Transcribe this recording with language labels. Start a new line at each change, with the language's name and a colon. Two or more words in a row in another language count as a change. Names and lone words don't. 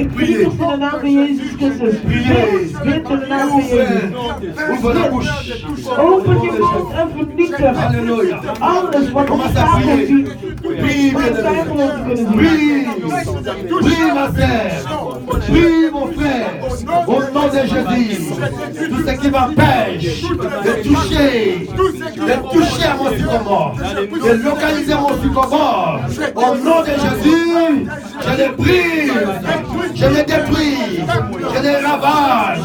Dutch: Ik
French: Priez.
Dutch: vernietig in de naam van Jezus Christus.
French: Priez.
Dutch: Bid in de naam van Jezus.
French: Ouvre la bouche.
Dutch: Open je mond en vernietig
French: Alléluia.
Dutch: alles wat
French: Commence à
Dutch: obstakels
French: prier.
Dutch: die
French: Prie,
Dutch: mijn
French: bien-aimé.
Dutch: vijgenboom te kunnen zien.
French: Prie. Prie, ma sœur. Prie, mon frère. Au nom de Jésus. Tout ce qui m'empêche de toucher à mon sycomore, de localiser mon sycomore. Au nom de Jésus, je les brise, je les détruis, je les ravage.